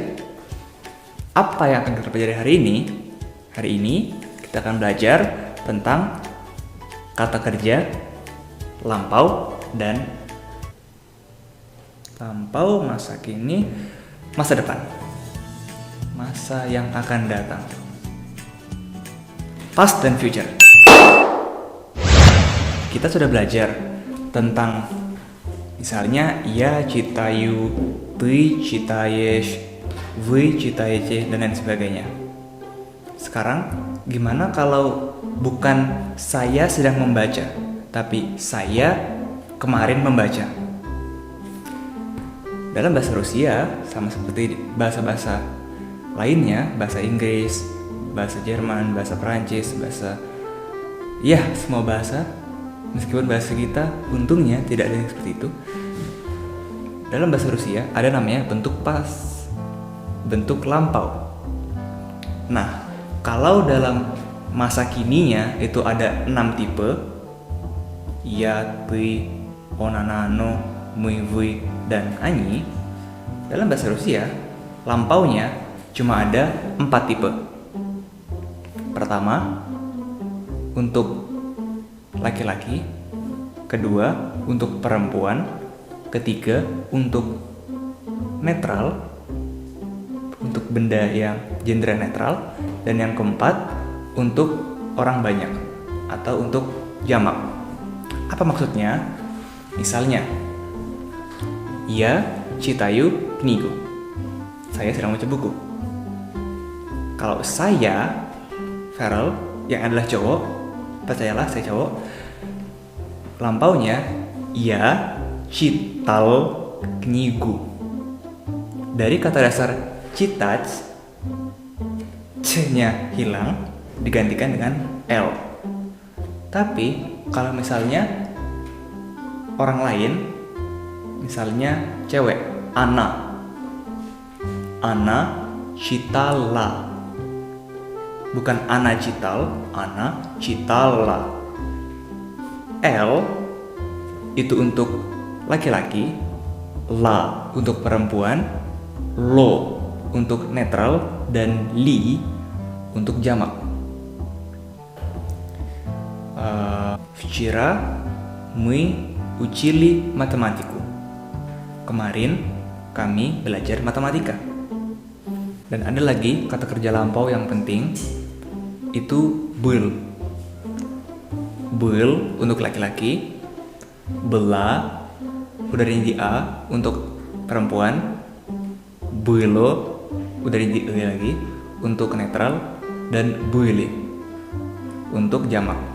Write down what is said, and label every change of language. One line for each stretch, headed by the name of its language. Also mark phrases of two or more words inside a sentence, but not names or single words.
Indonesian: Apa yang akan kita pelajari hari ini? Hari ini kita akan belajar tentang kata kerja lampau dan lampau, masa kini, masa depan, masa yang akan datang, past dan future. Kita sudah belajar tentang misalnya
Russian: я читаю, ты читаешь, вы читаете,
Indonesian: dan lain sebagainya. Sekarang gimana kalau bukan saya sedang membaca, tapi saya kemarin membaca? Dalam bahasa Rusia, sama seperti bahasa-bahasa lainnya, bahasa Inggris, bahasa Jerman, bahasa Perancis, semua bahasa, meskipun bahasa kita untungnya tidak ada yang seperti itu. Dalam bahasa Rusia ada namanya bentuk past, bentuk lampau. Nah, kalau dalam masa kininya itu ada 6 tipe,
Russian: я, ты, он, она, оно, мы, вы,
Indonesian: dan они. Dalam bahasa Rusia, lampaunya cuma ada 4 tipe. Pertama, untuk laki-laki. Kedua, untuk perempuan. Ketiga, untuk netral, untuk benda yang gender netral. Dan yang keempat, untuk orang banyak atau untuk jamak. Apa maksudnya? Misalnya,
Russian: я читаю книгу.
Indonesian: Saya sedang baca buku. Kalau saya, Farel, yang adalah cowok, percayalah saya cowok, lampaunya
Russian: я читал книгу.
Indonesian: Dari kata dasar читать, C-nya hilang, digantikan dengan L. Tapi kalau misalnya orang lain, misalnya cewek, Ana читала, bukan Ana cital, Ana citala. L itu untuk laki-laki, la untuk perempuan, lo untuk netral, dan li untuk jamak.
Russian: Вчера мы учили математику.
Indonesian: Кemarin kami belajar matematika. Dan ada lagi kata kerja lampau yang penting, itu был. Был untuk laki-laki, была udaranya di A untuk perempuan, было udaranya di E lagi untuk netral, dan были untuk jamak.